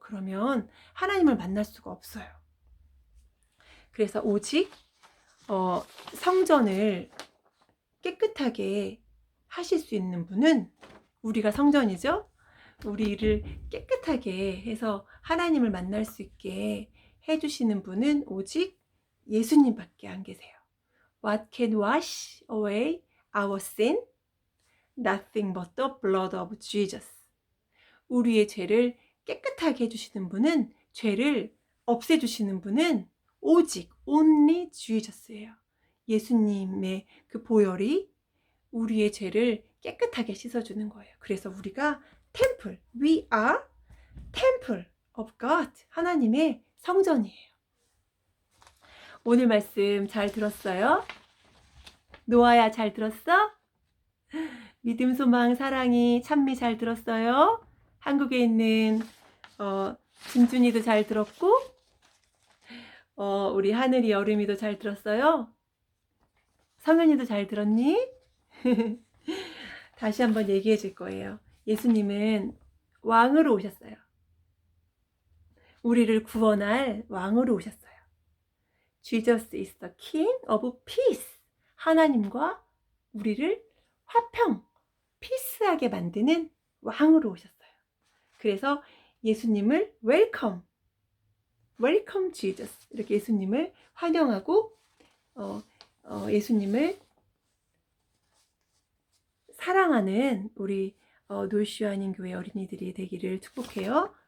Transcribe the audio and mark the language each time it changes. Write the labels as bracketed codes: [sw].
[ko] 그러면 하나님을 만날 수가 없어요. 그래서 오직 성전을 깨끗하게 하실 수 있는 분은, 우리가 성전이죠. 우리를 깨끗하게 해서 하나님을 만날 수 있게 해주시는 분은 오직 예수님밖에 안 계세요. [en] What can wash away our sin? Nothing but the blood of Jesus. [ko] 우리의 죄를 깨끗하게 해주시는 분은, 죄를 없애주시는 분은 오직 only Jesus예요. 예수님의 그 보혈이 우리의 죄를 깨끗하게 씻어주는 거예요. 그래서 우리가 temple, [en] we are temple of God, [ko] 하나님의 성전이에요. 오늘 말씀 잘 들었어요? 노아야, 잘 들었어? 믿음, 소망, 사랑이, 찬미 잘 들었어요? 한국에 있는 진준이도 잘 들었고, 우리 하늘이, 여름이도 잘 들었어요? 성현이도 잘 들었니? 다시 한번 얘기해 줄 거예요. 예수님은 왕으로 오셨어요. 우리를 구원할 왕으로 오셨어요. [en] Jesus is the King of Peace. [ko] 하나님과 우리를 화평, 피스하게 만드는 왕으로 오셨어요. 그래서 예수님을 웰컴, 웰컴 지저스, 이렇게 예수님을 환영하고 예수님을 사랑하는 우리 놀슈아닌 교회 어린이들이 되기를 축복해요.